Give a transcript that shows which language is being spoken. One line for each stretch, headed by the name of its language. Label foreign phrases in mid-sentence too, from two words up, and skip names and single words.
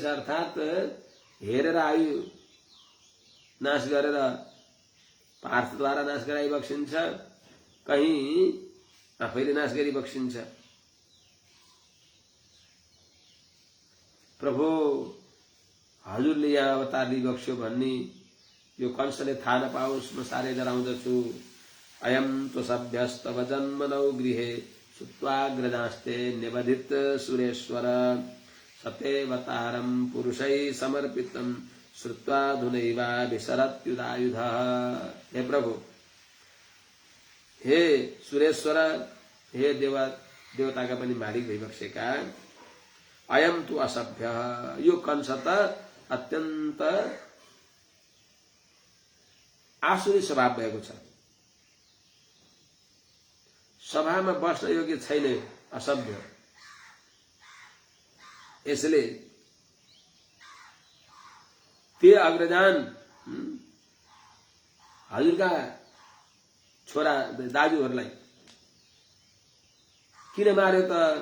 Nepali: अर्थात् हेरेर आयु नाश गरेर पार्थद्वारा नाश गराइ बक्सिन्छ, कहीं आफैले नाश गरी बक्सिन्छ। प्रभु हजुरले यहाँ अवतार लिइबक्स्यो भन्ने यो कंसले थाहा नपाओस्, म साह्रै डराउँदछु।
Sanskrit: अयम तो सभ्यस्तव जन्मनौ गृहे सुत्वाग्रजास्ते निबधित सुरेश्वर सतेवतारम पुरुषै समर्पितम श्रुत्वा धुनैवा विसरत्युदायुधः।
Nepali: हे प्रभु, हे सुरेश्वर, हे देवताका पनि मालिक भइबक्सेका,
Sanskrit: अयम तु असभ्य,
Nepali: यो कंस त अत्यन्त आसुरी स्वभाव भएको छ, सभामा बस्न योग्य छैन, असभ्य। यसले
Sanskrit: ते अग्रजान
Nepali: हजुरका छोरा दाजुहरूलाई किन मार्यो त?